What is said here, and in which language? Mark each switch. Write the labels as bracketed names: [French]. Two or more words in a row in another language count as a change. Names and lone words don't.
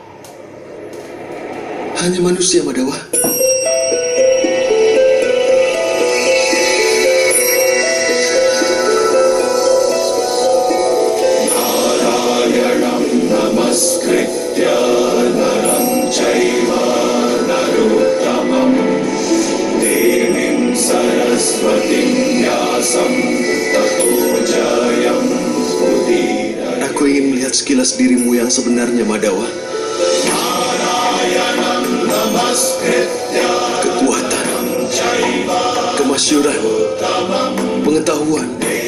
[Indonesian] Hanya manusia, Madawa. [Sanskrit] Narayanam namaskritya naram chaiva narottamam devim saraswatim vyasam tato jayam. [Indonesian] Aku ingin melihat sekilas dirimu yang sebenarnya, Madawa. Kekuatan, kemasyuran, pengetahuan,